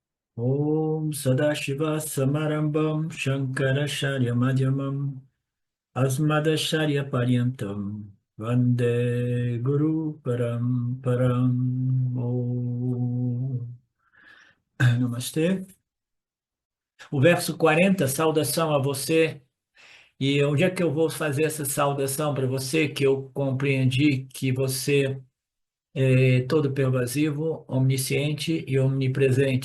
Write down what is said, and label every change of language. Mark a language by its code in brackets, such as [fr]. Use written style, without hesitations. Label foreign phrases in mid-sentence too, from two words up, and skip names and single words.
[sa] Om Sadashiva Samarambam Shankaracharya Madhyamam Asmadacharya Paryantam Vande Guru Param. Om. [pt] Namastê. O verso 40, saudação a você. E onde é que eu vou fazer essa saudação para você? Que eu compreendi que você todo pervasivo, onisciente e omnipresente.